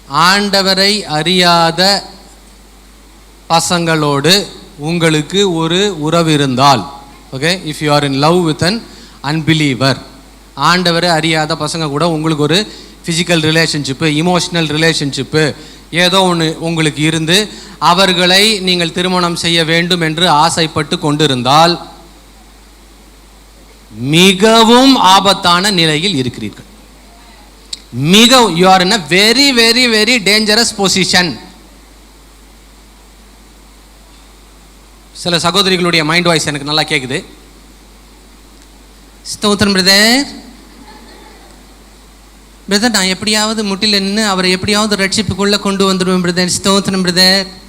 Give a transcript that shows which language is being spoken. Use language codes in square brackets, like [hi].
[ta] ஆண்டவரை அறியாத பசங்களோடு உங்களுக்கு ஒரு உறவு இருந்தால், okay, [en] if you are in love with an unbeliever, [ta] ஆண்டவரை அறியாத பசங்க கூட உங்களுக்கு ஒரு ஃபிசிக்கல் ரிலேஷன்ஷிப்பு, இமோஷனல் ரிலேஷன்ஷிப்பு ஏதோ ஒன்று உங்களுக்கு இருந்து அவர்களை நீங்கள் திருமணம் செய்ய வேண்டும் என்று ஆசைப்பட்டு கொண்டிருந்தால் மிகவும் ஆபத்தான நிலையில் இருக்கிறீர்கள். [en] you are in a very very very dangerous position. [ta] சில சகோதரிகளுடைய மைண்ட் வாய்ஸ் எனக்கு நல்லா கேட்குது. ஸ்தோத்திரம் பிரதர், பிரதர் நான் எப்படியாவது முட்டில நின்று அவரை எப்படியாவது ரட்சிப்புக்குள்ள கொண்டு வந்துடுவேன் பிரதர். ஸ்தோத்திரம் பிரதர்.